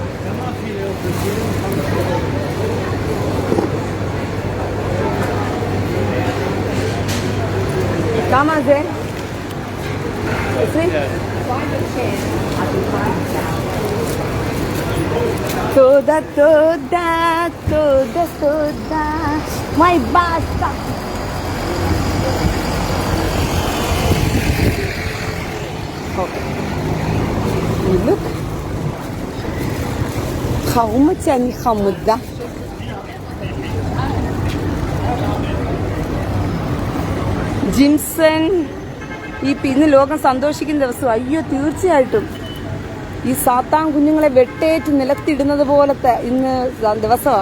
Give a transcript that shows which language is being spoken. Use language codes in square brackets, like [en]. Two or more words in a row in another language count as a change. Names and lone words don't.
[he] כמה זה? 20? תודה, תודה, תודה, תודה. [en] My basta. Okay. Look. [he] חמודתי, אני חמודה. [ml] ജിംസൺ ഇന്ന് ലോകം സന്തോഷിക്കുന്ന ദിവസം. അയ്യോ, തീർച്ചയായിട്ടും ഈ സാത്താൻ കുഞ്ഞുങ്ങളെ വെട്ടേറ്റ് നിലത്തിടുന്നത് പോലത്തെ ഇന്ന് ദിവസമാണ്.